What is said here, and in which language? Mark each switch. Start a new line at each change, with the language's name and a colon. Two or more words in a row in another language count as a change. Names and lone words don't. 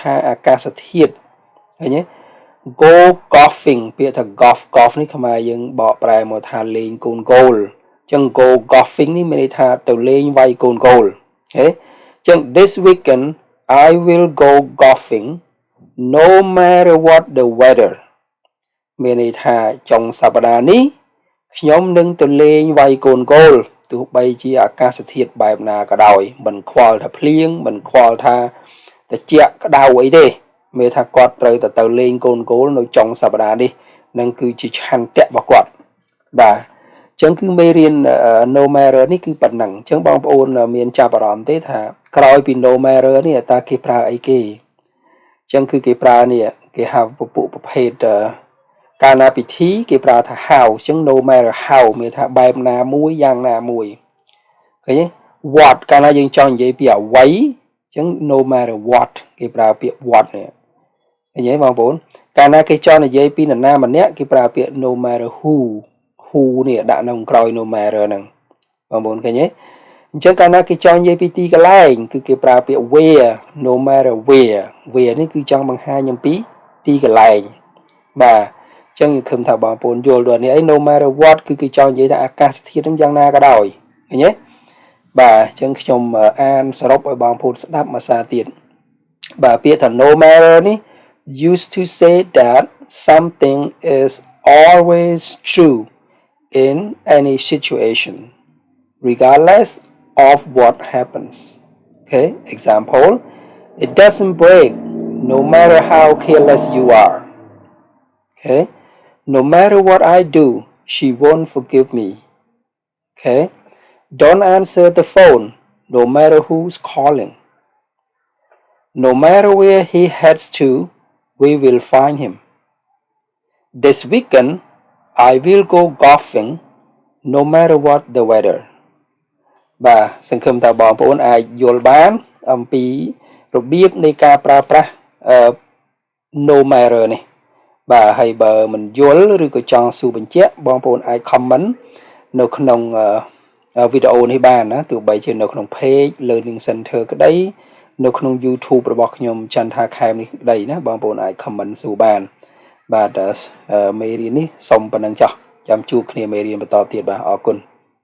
Khmer: ថាអាកាសធាតុឃើញទេ
English: go golfing
Khmer: ពាក្យថា golf នេះខ្មែរយើងបកប្រែមកថាលេងកូនគោលអញ្ចឹង
English: go golfing
Khmer: នេះមានន័យថាទៅលេងវាយកូនគោលអូខេអញ្ចឹង
English: this weekend I will go golfing no matter what the weather
Khmer: មានន័យថាចុងសប្តាហ៍នេះខ្ញុំនឹងទៅលេងវាយកូនគោលទោះបីជាអាកាសធាតុបែបណាក៏ដោយ មិនខ្វល់ថាភ្លៀងមិនខ្វល់ថាត្រជាក់ក្តៅអីទេមានថាគាត់ត្រូវទៅលេងកូនគោលនៅចុងសប្តាហ៍នេះនឹងគឺជាឆន្ទៈរបស់គាត់បាទអញ្ចឹងគឺមេរៀន
English: no matter
Khmer: នេះគឺប៉ុណ្ណឹងអញ្ចឹងបងប្អូនមានចាប់អារម្មណ៍ទេថាក្រោយពី
English: no matter
Khmer: នេះតើគេប្រើ អីគេអញ្ចឹងគឺគេប្រើនេះគេហៅពពួកប្រភេទកាលណាពិធីគេប្រើថា how អញ្ចឹង
English: no matter how
Khmer: មានថាបែបណាមួយយ៉ាងណាមួយឃើញទេ what កាលណាយើងចង់និយាយពី អ្វីអញ្ចឹង
English: no matter what
Khmer: គេប្រើពាក្យ what នេះឃើញទេបងប្អូនកាលណាគេចង់និយាយពីនរណាម្នាក់គេប្រើពាក្យ
English: no matter who
Khmer: នេះដាក់នៅក្រោយ no matter ហ្នឹងបងប្អូនឃើញទេអញ្ចឹងកាលណាគេចង់និយាយពីទីកន្លែងគឺគេប្រើពាក្យ
English: where no matter where
Khmer: នេះគឺចង់ បង្ហាញអំពីទីកន្លែងបាទអញ្ចឹងខ្ញុំថាបងប្អូនយល់ដល់នេះអី
English: no matter what
Khmer: គឺ គេចង់និយាយថាអាកាសធាតុហ្នឹងយ៉ាងណាក៏ដោយឃើញទេបាទអញ្ចឹងខ្ញុំអានសរុបឲ្យបងប្អូនស្ដាប់មួយសារទៀតបាទពាក្យថា
English: no matter នេះ used to say that something is always true in any situation regardless of what happens okay example it doesn't break no matter how careless you are okay no matter what I do she won't forgive me okay don't answer the phone no matter who's calling no matter where he heads to we will find him this weekend I will go golfing no matter what the weather
Khmer: បាទសង្ឃឹមថាបងប្អូនអាចយល់បានអំពីរបៀបនៃការប្រើប្រាស់
English: no matter
Khmer: នេះបាទហើយបើមិនយល់ឬក៏ចង់សួរបញ្ជាក់បងប្អូនអាច comment នៅក្នុងវីដេអូនេះបានណាទោះបីជានៅក្នុង page learning center ក្តីនៅក្នុង YouTube របស់ខ្ញុំ Chantha Khem នេះក្តីណាបងប្អូនអាច comment សួរបានបាទមេរៀននេះសូមប៉ុណ្ណឹងចោះចាំជួបគ្នាមេរៀនបន្តទៀតបាទអរគុណ